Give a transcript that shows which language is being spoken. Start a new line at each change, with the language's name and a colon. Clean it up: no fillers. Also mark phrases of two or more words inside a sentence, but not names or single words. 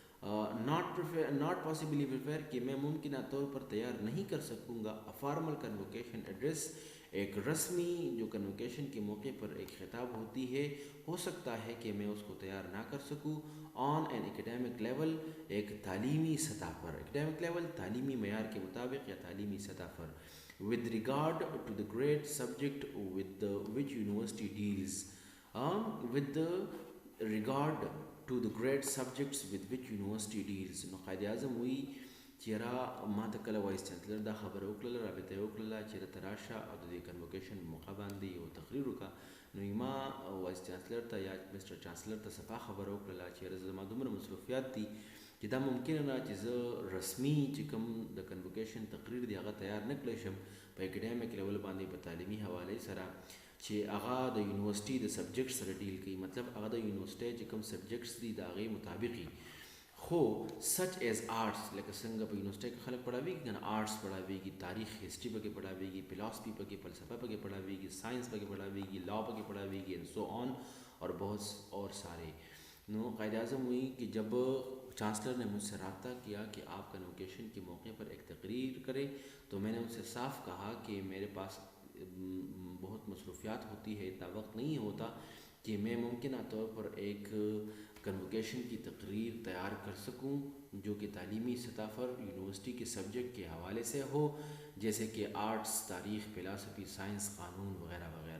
English: not possibly prepare,
Urdu: کہ میں ممکنہ طور پر تیار نہیں کر سکوں گا،
English: formal convocation address,
Urdu: ایک رسمی جو کنووکیشن کے موقع پر ایک خطاب ہوتی ہے، ہو سکتا ہے کہ میں اس کو تیار نہ کر سکوں،
English: on an academic level,
Urdu: ایک تعلیمی سطح پر،
English: academic level
Urdu: تعلیمی معیار کے مطابق یا تعلیمی سطح پر،
English: with regard to the great subject with which university deals، with the regard to the great subjects with which university deals،
Pashto: نو قائد اعظم وی چیرې ما ته کله وایس چانسلر دا خبره وکړله، رابطه یې وکړله چې راته راشه او د دې کنووکیشن موقع باندې یو تقریر وکړه، نو ما وایس چانسلر ته یا مسټر چانسلر ته صفا خبره وکړله چې یاره زما دومره مصروفیات دي چې دا ممکنه نه چې زه رسمي چې کوم د کنووکیشن تقریر دی هغه تیار نه کړی شم په اکیډیمک لیول باندې په تعلیمي حوالې سره، چې هغه د یونیورسټي د سبجیکټ سره ډیل کوي، مطلب هغه د یونیورسټي چې کوم سبجیکټس دي د هغې مطابقي، خو
English: such as arts,
Pashto: لکه څنګه په یونیورسټي کې خلک پڑھاویږي کنه، آرٹس پڑھاویږي، تاریخ هسټري پکې پڑھاویږي، فلسفي پکې، فلسفه پکې پڑھاویږي، سائنس پکې پڑھاویږي، لا پکې پڑھاویږي
English: and so on,
Urdu: اور بہت اور سارے۔ نو قائد اعظم ہوئی کہ جب چانسلر نے مجھ سے رابطہ کیا کہ آپ کنووکیشن کے موقع پر ایک تقریر کریں، تو میں نے ان سے صاف کہا کہ میرے پاس بہت مصروفیات ہوتی ہے، اتنا وقت نہیں ہوتا کہ میں ممکنہ طور پر ایک کنووکیشن کی تقریر تیار کر سکوں جو کہ تعلیمی سطح پر یونیورسٹی کے سبجیکٹ کے حوالے سے ہو، جیسے کہ آرٹس، تاریخ، فلسفی، سائنس، قانون وغیرہ وغیرہ۔